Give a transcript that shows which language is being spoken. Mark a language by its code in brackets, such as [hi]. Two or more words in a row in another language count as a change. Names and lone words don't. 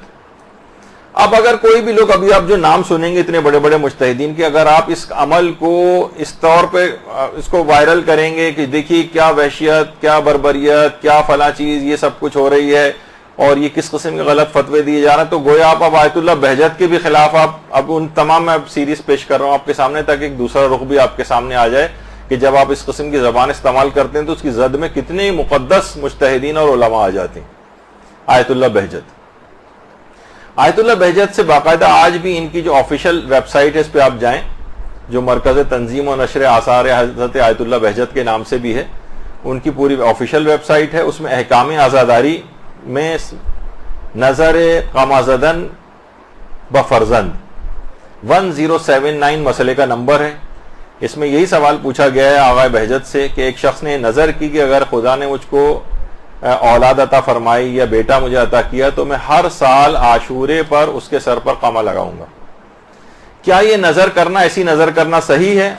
[ur] اب اگر کوئی بھی لوگ, ابھی آپ جو نام سنیں گے اتنے بڑے بڑے مجتہدین کے, اگر آپ اس عمل کو اس طور پہ اس کو وائرل کریں گے کہ دیکھیے کیا وحشیت, کیا بربریت, کیا فلاں چیز, یہ سب کچھ ہو رہی ہے اور یہ کس قسم کے غلط فتوے دیے جا رہے ہیں, تو گویا آپ اب آیت اللہ بہجت کے بھی خلاف آپ اب ان تمام, میں اب سیریز پیش کر رہا ہوں آپ کے سامنے تاکہ ایک دوسرا رخ بھی آپ کے سامنے آ جائے کہ جب آپ اس قسم کی زبان استعمال کرتے ہیں تو اس کی زد میں کتنے مقدس مجتہدین اور علماء آ جاتے ہیں. آیت اللہ بہجت. آیت اللہ بہجت سے باقاعدہ آج بھی ان کی جو آفیشیل ویب سائٹ ہے اس پہ آپ جائیں, جو مرکز تنظیم و نشر آثار حضرت آیت اللہ بہجت کے نام سے بھی ہے, ان کی پوری آفیشیل ویب سائٹ ہے. اس میں احکام عزاداری میں [fa] نظر قمازدن بفرزند [ur] 1079 مسئلے کا نمبر ہے. اس میں یہی سوال پوچھا گیا ہے آغا بہجت سے کہ ایک شخص نے نظر کی کہ اگر خدا نے مجھ کو اولاد عطا فرمائی یا بیٹا مجھے عطا کیا تو میں ہر سال عاشورے پر اس کے سر پر قمع لگاؤں گا, کیا یہ نظر کرنا, ایسی نظر کرنا صحیح ہے؟